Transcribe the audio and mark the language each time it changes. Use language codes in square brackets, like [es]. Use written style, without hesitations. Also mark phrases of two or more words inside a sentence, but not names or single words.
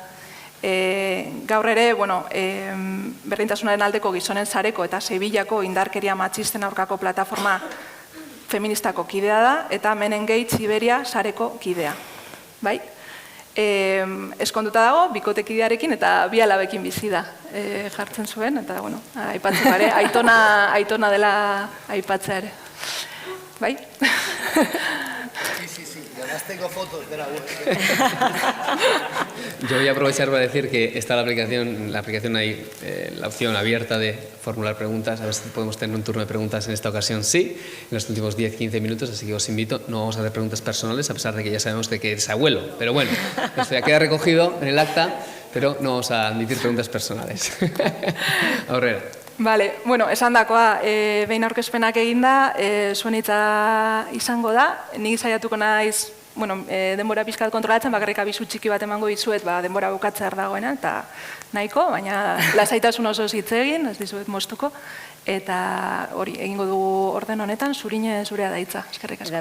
[eu] Gaur ere, berdintasunaren aldeko gizonen sareko eta Sevillako indarkeria matxisten aurkako plataforma feministako kidea da, eta Men Engage Iberia sareko kidea. Bai? Eskonduta dago, bikotekidearekin eta bi alabekin bizi da jartzen zuen, eta aipatzen bare, aitona dela aipatzea ere. Bai? [es] Sí, además tengo fotos de la web. Yo voy a aprovechar para decir que está la aplicación hay la opción abierta de formular preguntas, a ver si podemos tener un turno de preguntas en esta ocasión, sí, en los últimos 10-15 minutos, así que os invito, no vamos a hacer preguntas personales, a pesar de que ya sabemos de que eres abuelo, pero bueno, esto ya queda recogido en el acta, pero no vamos a admitir preguntas personales. [eu] Aurrera. Vale, esan dakoa, behin aurkezpenak eginda, zuen hitza izango da, nik saiatuko naiz, denbora pixkat kontrolatzen, bakarrik abisu txiki bat emango dizuet, denbora bukatzear dagoena, eta nahiko, baina lasaitasun oso hitz egin, ez dizuet moztuko, eta hori, egingo dugu orden honetan, Zurine zurea da hitza, eskerrik asko.